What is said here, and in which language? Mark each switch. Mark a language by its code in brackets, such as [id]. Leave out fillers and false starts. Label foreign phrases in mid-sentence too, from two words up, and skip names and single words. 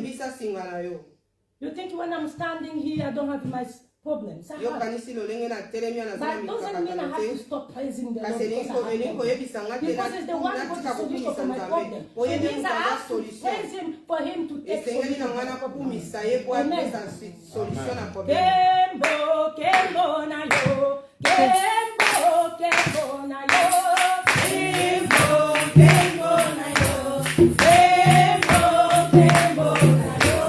[en] You think when I'm standing here, I don't have my problems? I have. But doesn't mean I have to stop praising the Lord because I have them. Because it's the one who got the solution for my problem. So it means I have to praise Him for Him to take solution for my problem. [ln] Amen. Kembo, Kembo na yo. Kembo, Kembo na yo. Kembo, Kembo na yo. Kembo, Kembo na yo.